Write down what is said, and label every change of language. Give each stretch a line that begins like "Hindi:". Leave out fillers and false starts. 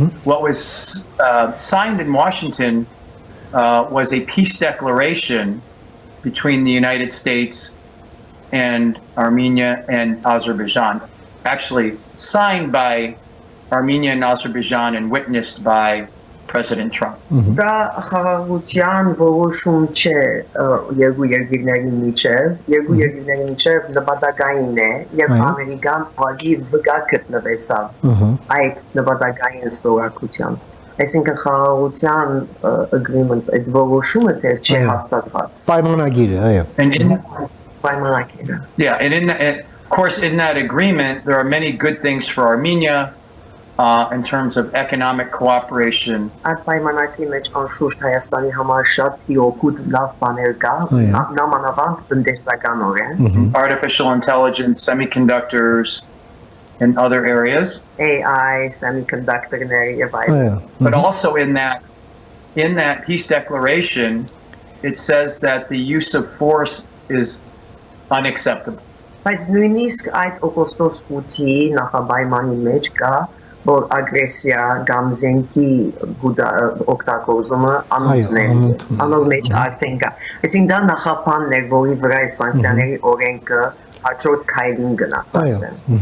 English: What was signed in Washington was a peace declaration between the United States and Armenia and Azerbaijan, actually signed by Armenia and Azerbaijan and witnessed by President Trump.
Armenian: Դա խաղաղության որոշում չէ երկու երկրների միջև նպատակային է եւ ամերիկան ուղղակի վկա գտնվեցավ այդ նպատակային ստորագրությամբ։ Այսինքն խաղաղության agreement այդ որոշումը դեռ չէ հաստատված։ Պայմանագիրը, այո։ Պայմանագիրը։
English: Yeah, and of course, in that agreement, there are many good things for Armenia in terms of economic cooperation.
Armenian: Այդ պայմանագրի մեջ անշուշտ Հայաստանի համար շատ օգուտ լավ բաներ կա, նամանավանդ տնտեսականորեն,
English: artificial intelligence, semiconductors, and other areas.
Armenian: AI, semiconductor-ների եւ այլն։
English: But also in that peace declaration, it says that the use of force is unacceptable.
Armenian: Բայց նույնիսկ այդ օգոստոս 8-ի նախապայմանի մեջ կա, որ ագրեսիա կամ զենքի օգտագործումը անօգնելի մեջ արդեն կա։ Այսինքն դա նախապանն է, որի վրա սանկցիաների օրենքը հաջորդ քայլին գնաց արդեն։